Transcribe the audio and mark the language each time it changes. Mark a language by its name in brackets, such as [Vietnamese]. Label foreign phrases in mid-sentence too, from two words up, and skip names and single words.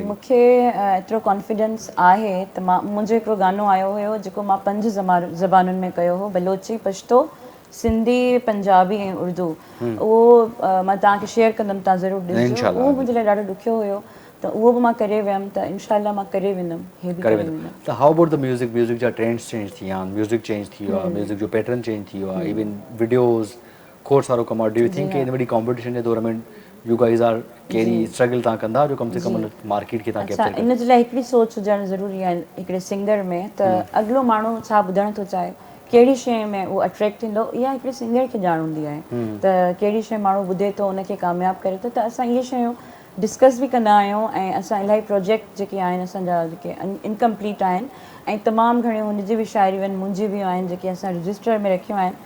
[Sindhi] मूंखे एतिरो कॉन्फिडेंस आहे त मुंहिंजो हिकिड़ो गानो आयो हुयो जेको मां 5 ज़बानुनि में कयो हो, बलोची, पश्तो, सिंधी, पंजाबी ऐं उर्दू। उहो मां तव्हांखे शेयर कंदमि, तव्हां ज़रूरु ॾिसजो। उहो मुंहिंजे लाइ ॾाढो ॾुखियो हुयो, त उहो बि मां करे वियमि, त इनशाला मां करे वेंदमि, हे बि करे वेंदमि। त [English] how about the music [Sindhi] जा ट्रेंड्स चेंज थी विया आहिनि, म्यूज़िक चेंज थी वियो आहे, म्यूज़िक जो पैटर्न चेंज थी वियो आहे, इवन वीडियोज़ खोड़ सारो कमु आहे। [English] do you think [Sindhi] इन वॾी कॉम्पिटिशन जे दौर में [English] you guys are [Sindhi] कहिड़ी स्ट्रगल तव्हां कंदा जो कम से कम मार्केट खे तव्हां कैप्चर कयो? इन जे लाइ हिकिड़ी सोच हुजणु ज़रूरी आहे हिकिड़े सिंगर में, त अॻिलो माण्हू छा ॿुधणु थो चाहे, कहिड़ी शइ में उहो अट्रैक्ट थींदो, इहा हिकिड़े सिंगर खे ॼाण हूंदी आहे त कहिड़ी शइ माण्हू ॿुधे थो उनखे कामयाबु करे थो। त असां इहे शयूं डिस्कस बि कंदा आहियूं ऐं असां इलाही प्रोजेक्ट जेके आहिनि असांजा जेके इनकम्पलीट आहिनि ऐं तमामु घणियूं हुनजी बि शायरियूं आहिनि, मुंहिंजी बि आहिनि जेके असां रजिस्टर में रखियूं आहिनि।